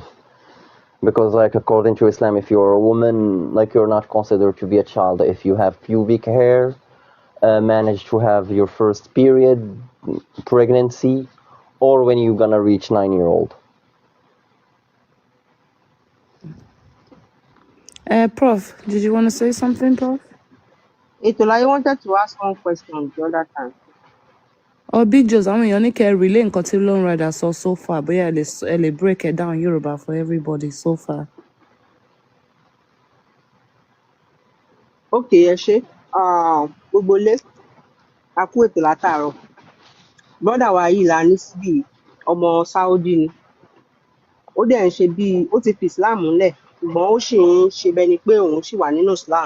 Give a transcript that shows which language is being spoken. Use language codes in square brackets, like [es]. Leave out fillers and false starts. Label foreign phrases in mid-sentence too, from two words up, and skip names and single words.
[en] Because, like, according to Islam, if you're a woman, like, you're not considered to be a child if you have pubic hair, manage to have your first period, pregnancy, or when you're gonna reach 9-year-old. Prof, did you want to say something, Prof? Itola, I wanted to ask one question the other time. Or Big Joes, [yo] àwọn èèyàn ní kẹ́ relay nǹkan tí Lone Rider sọ [en] so far, [yo] bóyá ẹ lè [en] break it down [yo] Yoruba for everybody [en] so far. [yo] Okay, ẹ ṣé. Gbogbo ilé, a kú ètò látàárọ̀. Brọ́dà wa yìí la ní síbí yìí, ọmọ Sáúdí ni. Ó dẹ̀ ń ṣe bíi, ó ti fi Islam lẹ̀, ṣùgbọ́n ó ṣì ń ṣe bẹni pé òun ṣì wà nínú Islam.